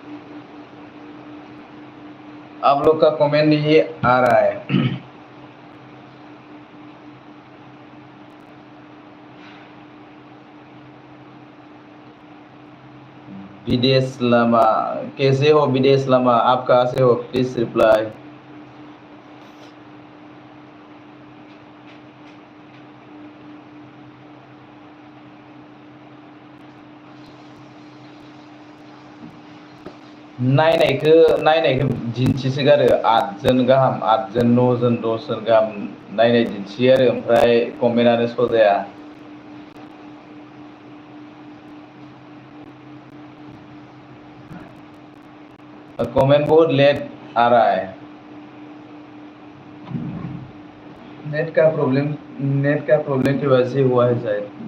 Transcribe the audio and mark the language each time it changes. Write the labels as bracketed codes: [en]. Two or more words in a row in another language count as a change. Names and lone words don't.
[hi] आप लोग का कमेंट नहीं आ रहा है। विदेश लामा, कैसे हो विदेश लामा? आप कहाँ से हो? [en] please reply. [brx] नायनायखौ दिन्थिसोगारो 8 जन गाहाम, 8 जन 9 जन 10 जन गाहाम नायनाय दिन्थियो आरो, ओमफ्राय कमेन्टआनो श' जाया। [hi] कमेंट बहुत लेट आ रहा है। नेट का प्रॉब्लम की वजह से हुआ है शायद।